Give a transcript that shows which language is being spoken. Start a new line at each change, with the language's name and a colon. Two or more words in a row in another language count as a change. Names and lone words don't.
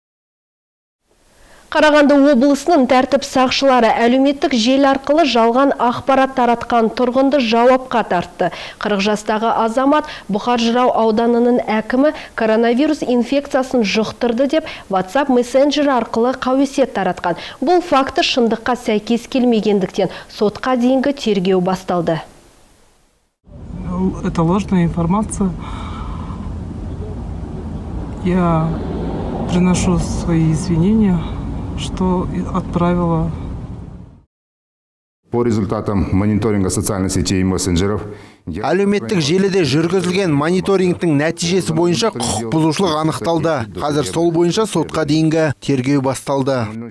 Kazakh: Қарағанды облысының тәртіп сақшылары әлеуметтік желі арқылы жалған ақпарат таратқан тұрғынды жауапқа тартты. 40 жастағы азамат Бұқар-Жырау ауданының әкімі коронавирус инфекциясын жұқтырды деп WhatsApp мессенджері арқылы қауесет таратқан. Бұл факті шындыққа сәйкес келмегендіктен сотқа дейінгі тергеу басталды.
Russian: Это ложная информация. Я приношу свои извинения, что отправила. По результатам мониторинга социальных сетей и мессенджеров
Kazakh: әлеуметтік желіде жүргізілген мониторингтің нәтижесі бойынша құқық бұзушылық анықталды. Қазір сол бойынша сотқа дейінгі тергеу басталды.